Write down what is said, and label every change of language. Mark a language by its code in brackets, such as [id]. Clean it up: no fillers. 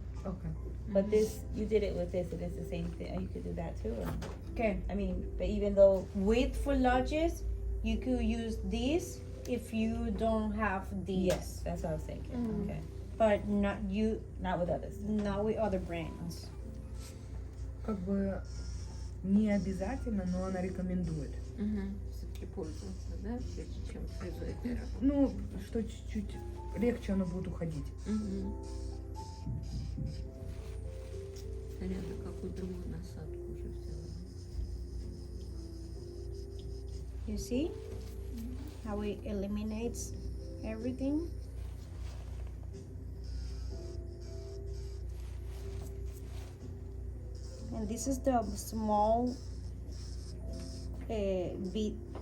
[en] Okay. But this, you did it with this, and it's the same thing. You could do that too. Or? Okay. I mean, but even though With Footlogix, you could use this if you don't have these. yes, that's what I was thinking. Okay, But not not with others. not with other brands. [ru] Как бы не обязательно, но она рекомендует. Все-таки пользоваться, да, прежде чем фрезой первым. Ну, что чуть-чуть легче оно будет уходить. Смотря на какую другую насадку уже взяла. [en] You see how it eliminates everything? And this is the small bead.